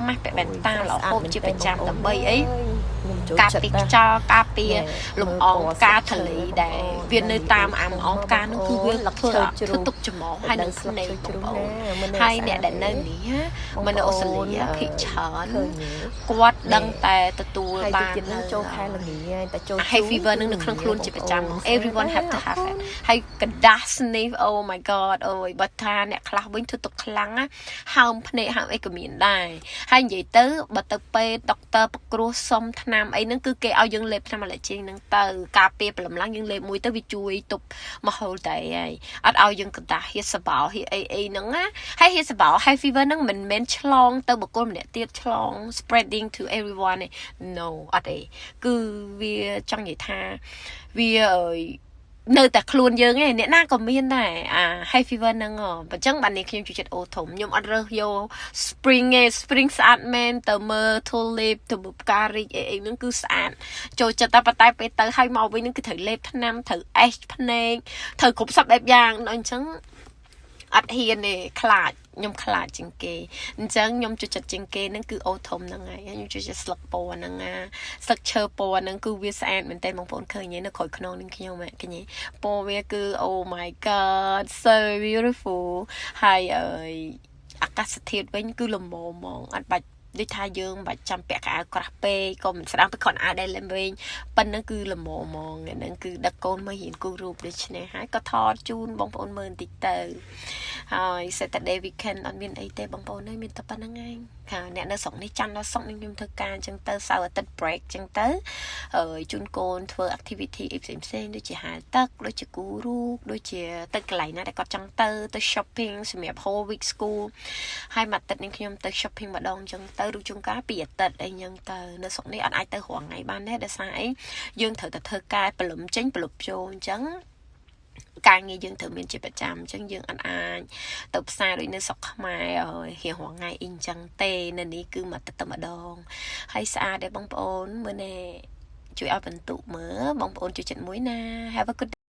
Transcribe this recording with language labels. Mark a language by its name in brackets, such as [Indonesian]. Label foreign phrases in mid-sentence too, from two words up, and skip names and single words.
[Khmer] ម៉ាស់ពាក់វ៉ែនតារហូតជាប្រចាំដើម្បីអីការពីខ្យល់ការពីលំអងផ្កាទលីដែរវានៅតាមអាំអងផ្កាហ្នឹងគឺវាធ្វើទុកចំហហើយនឹងស្នេហ៍បងប្អូនហើយអ្នកដែលនៅនេះមិននៅអូស្ត្រាលីភិកច្រើនគាត់ដឹងតែទទួលបានចូលខែល្ងាតែចូល [English] hay fever [Khmer] នឹងនៅក្នុងខ្លួនជាប្រចាំ [English] everyone have to have it [Khmer] ហើយកដា ស់ [English] sniff oh my god [Khmer] អូយបើថាអ្នកខ្លះវិញធ្វើទុកខ្លាំងណាហើមភ្នែកហើមអីក៏មានដែរហើយនិយាយទៅ បើទៅពេលដុកទ័រប្រគ្រោះសុំថ្នាំអីហ្នឹងគឺគេឲ្យយើងលេបថ្នាំ allergy ហ្នឹងទៅការពារព្រលឹមឡើងយើងលេបមួយទៅវាជួយទប់មហូរតែហើយអត់ឲ្យយើងកដាស់ហៀសបោហៀអីហ្នឹងណាហើយហៀសបោ [English] hay fever [Khmer] ហ្នឹងមិនមែនឆ្លងទៅបុគ្គលម្នាក់ទៀតឆ្លង [English] spreading to everyone no [Khmer] អត់ទេគឺវាចង់និយាយថាវានៅតែខ្លួនយើងឯងអ្នក ណាក៏មានដែរអា [English] hay fever [Khmer] ហ្នឹងអញ្ចឹងបាននេះខ្ញុំចូលចិត្តអូធំខ្ញុំអត់រើសយក spring ឯង spring ស្អាតមែនទៅមើល tulip ទៅមើលផ្ការីកអីហ្នឹងគឺស្អាតចូលចិត្តតែប៉ុន្តែពេលទៅហើយមកវិញហ្នឹងគឺត្រូវលេបថ្នាំត្រូវអេសភ្នែកត្រូវគ្រប់សពបែបយ៉ាងអញ្ចឹងអត់ហ៊ានទេខ្លាចខ្ញុំខ្លាចជាងគេអញ្ចឹងខ្ញុំចូលចិត្តជាង គេហ្នឹងគឺអូធំហ្នឹងហើយខ្ញុំចូលចិត្តស្លឹកពណ៌ហ្នឹងស្លឹកឈើពណ៌ហ្នឹងគឺវាស្អាតមែនតើបងប្អូនឃើញទេនៅក្រោយខ្នងនឹងខ្ញុំឃើញទេពណ៌វាគឺ [English] oh my god so beautiful [Khmer] ហើយអាកាសធាតុវិញគឺល្មមហ្មងអត់បាច់ដូចថាយើងមិនបាច់ចាំពា ក់ខោអាវក្រាស់ពេកក៏មិនស្ដាំទៅគ្រាន់អាវដែលលេងវិញប៉ុណ្ណឹងគឺល្មមហ្មងហ្នឹងគឺដឹកកូនមករៀនគូររូបដូច្នេះហើយក៏ថតជូនបងប្អូនមើលបន្តិចទៅហើយ [English] Saturday weekend [Khmer] អត់មានអីទេ បងប្អូនអើយមានតែប៉ុណ្្នឹងឯងហើយអ្នកនៅស្រុកនេះច័ន្ទដល់សុក្រខ្ញុំធ្វើការអញ្ចឹងទៅសៅរ៍អាទិត្យ break អញ្ចឹងទៅជូនកូនធ្វើ activity អីផ្សេងដូច ជាហាលទឹកដូចជាគូររូបដូចជាទៅកន្លែងណាដែលគាត់ចង់ទៅ shopping សម្រាប់ [English] whole week school [Khmer] ហើយមួយអា ទិត្យនេះខ្ញុំទៅ shopping ម្ដងអញ្ចឹងទៅឬជួនកាល2អាទិត្យអីអញ្ចឹងទៅនៅស្រុកនេះអត់អាចទៅរាល់ថ្ងៃបានទេដោយសារអីយើងត្រូវតែធ្វើការព្រលឹមចេញព្រលឹមចូលអញ្ចឹងការងារយើងត្រូវមានជាប្រចាំអញ្ចឹងយើងអត់អាចទៅផ្សារដូចនៅស្រុកខ្មែររៀងរាល់ថ្ងៃអីអញ្ចឹងទេនៅនេះគឺមួយអាទិត្យតែម្ដងហើយស្អាតដែរបងប្អូនមើលណែជួយឲ្យបន្ទុកមើលបងប្អូនជួយចិត្តមួយណា [English] have a good